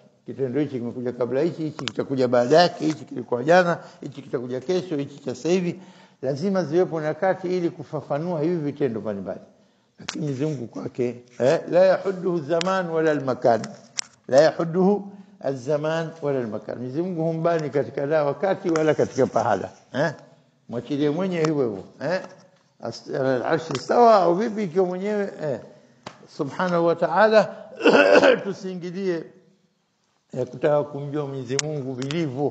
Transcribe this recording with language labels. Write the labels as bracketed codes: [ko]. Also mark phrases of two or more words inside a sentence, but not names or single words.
[sw] Kitendo hichi kimekuja kabla hichi kitakuja baada yake, hichi kilikuwa jana, hichi kitakuja kesho, hichi cha sasa hivi. Lazima ziwepo nyakati ili kufafanua hivi vitendo mbalimbali. Lakini Mwenyezi Mungu kwake [ar] لا يحده زمان ولا المكان. لا يحده الزمان ولا المكان. [sw] Mwenyezi Mungu humbani katika la wakati wala katika pahala. Mwachilie mwenyewe hivyo. Al-arsh sawa au vipi kwa mwenyewe [ar] سبحانه وتعالى. [sw] Tusiingilie kutaka kumjua Mwenyezi Mungu vilivyo.